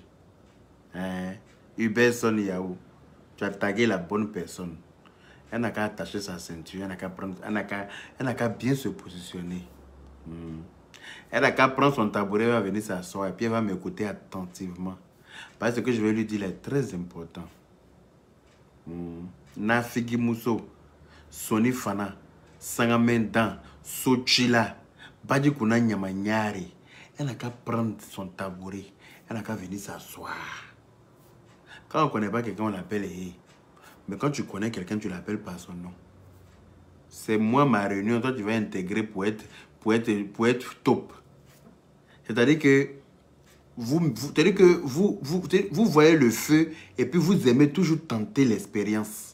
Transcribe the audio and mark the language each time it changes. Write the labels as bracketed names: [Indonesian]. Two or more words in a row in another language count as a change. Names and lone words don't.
[French] Hubert Son Yahoo, tu as tagué la bonne personne. Elle n'a qu'à attacher sa ceinture, elle n'a qu'à bien se positionner. Elle n'a qu'à prendre son tabouret, elle va venir s'asseoir et puis elle va m'écouter attentivement. Parce que je vais lui dire est très important. Nafigi Mousso, Soni Fana, Sangamendan, Sochila, Badi Kuna Nyamanyari. Elle n'a qu'à prendre son tabouret, elle n'a qu'à venir s'asseoir. Quand on ne connaît pas quelqu'un, on l'appelle Hé. Mais quand tu connais quelqu'un, tu l'appelles par son nom. C'est moi, ma réunion, toi tu vas intégrer pour être top. C'est-à-dire que vous voyez le feu et puis vous aimez toujours tenter l'expérience.